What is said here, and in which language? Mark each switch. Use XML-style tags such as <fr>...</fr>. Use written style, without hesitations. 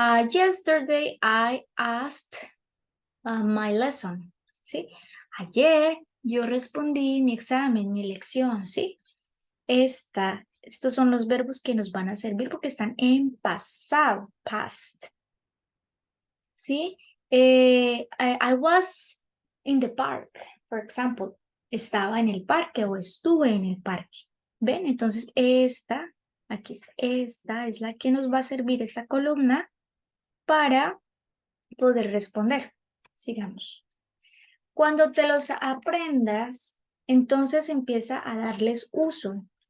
<en>Yesterday I asked my lesson.</en> <es>¿Sí? Ayer yo respondí mi examen, mi lección, ¿sí? Estos son los verbos que nos van a servir porque están en pasado, past. ¿Sí?</es> <en>I was in the park, for example.</en> <es>Estaba en el parque o estuve en el parque. ¿Ven? Entonces aquí está, esta es la que nos va a servir esta columna para poder responder. Sigamos. Cuando te los aprendas, entonces empieza a darles uso.</es>